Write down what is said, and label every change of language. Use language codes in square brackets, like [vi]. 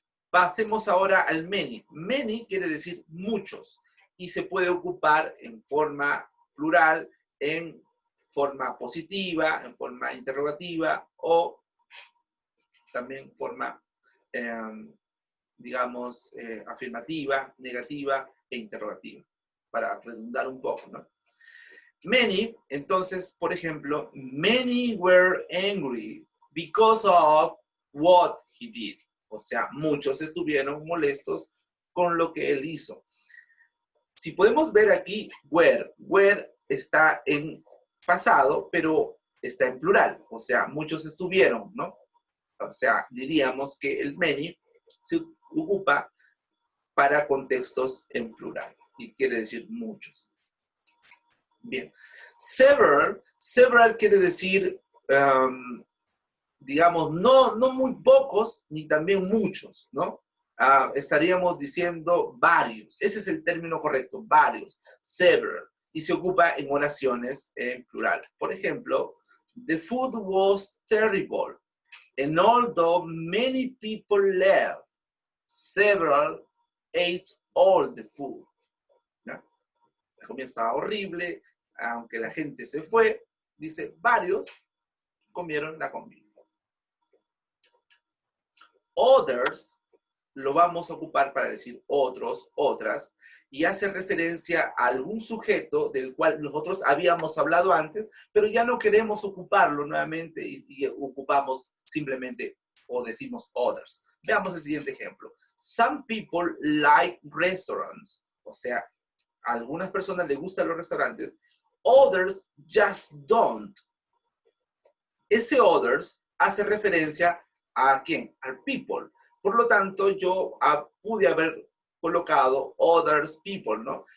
[es] Pasemos ahora al many. Many quiere decir muchos y se puede ocupar en forma plural, en forma positiva, en forma interrogativa o también forma, digamos, afirmativa, negativa e interrogativa, para redundar un poco, ¿no? [en] Many, [es] entonces, por ejemplo, [en] many were angry because of what he did. [es] O sea, muchos estuvieron molestos con lo que él hizo. Si podemos ver aquí, were está en pasado, pero está en plural. O sea, muchos estuvieron, ¿no? O sea, diríamos que el many se ocupa para contextos en plural y quiere decir muchos. Bien. Several quiere decir, digamos, no muy pocos, ni también muchos, ¿no? Estaríamos diciendo varios. Ese es el término correcto, varios, several. Y se ocupa en oraciones en plural. Por ejemplo, [en] the food was terrible. And although many people left, several ate all the food. [es] ¿No? La comida estaba horrible, aunque la gente se fue, dice, varios comieron la comida. Others lo vamos a ocupar para decir otros, otras, y hace referencia a algún sujeto del cual nosotros habíamos hablado antes, pero ya no queremos ocuparlo nuevamente y ocupamos simplemente o decimos others. Veamos el siguiente ejemplo. [en] Some people like restaurants. [es] O sea, a algunas personas les gustan los restaurantes. [en] Others just don't. [es] Ese others hace referencia a ¿quién? Al people. Por lo tanto, yo pude haber colocado others people, ¿no?